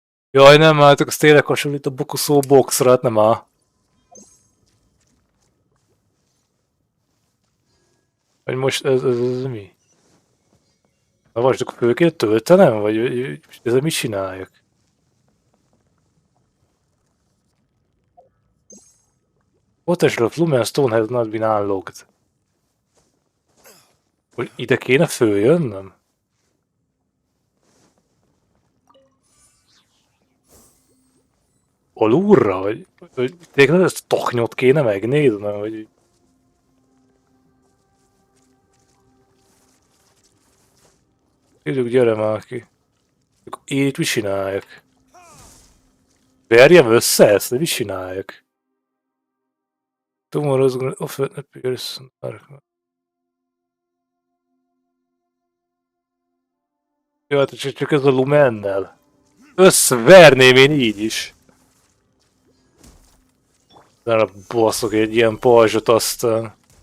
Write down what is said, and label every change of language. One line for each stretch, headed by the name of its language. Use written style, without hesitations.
Hungarian: Jaj, nem álltok, az tényleg hasonlít a Bokuszó boxra, hát nem áll. Vagy most ez mi? Na most akkor főként töltenem? Vagy ezzel mit csináljak?
English: Potential of Lumen Stone has not been unlocked.
Hungarian: Hogy ide kéne följönnöm? Alulra? Vagy tényleg ezt a taknyot kéne megnéznem? Vagy... Tényleg, gyere már ki. Én itt mit csináljak? Verjem össze ezt, de mit csináljak?
English: Tomorrow's gonna offer a person.
Hungarian: Jó, hát csak ez a Lumennel. Összeverném én így is. De baszok egy ilyen pajzsot aztán.